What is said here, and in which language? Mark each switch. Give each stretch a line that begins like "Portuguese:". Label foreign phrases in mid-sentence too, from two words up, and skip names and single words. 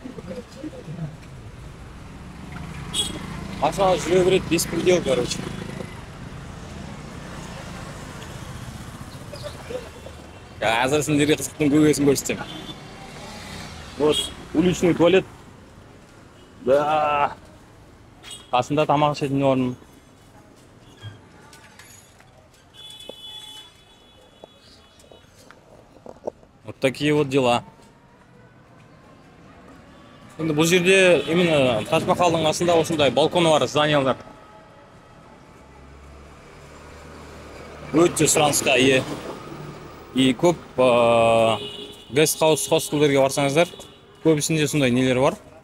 Kazakh: Ашаға жүре береді,
Russian: беспредел, короче.
Kazakh: Әзір сендерге қызықтың көбесін көрсетем.
Russian: Вот, уличный туалет. Да.
Kazakh: Қасында тамақ ішетін орын.
Russian: Вот такие вот дела.
Kazakh: Енді бұл жерде именно Тадж-Махалдың қасында осындай балконы бар, зданиялар. Өте сұранысқа ие. И көп гестхаус, хостелдерге барсаңыздар, көбісінде сондай нелер бар.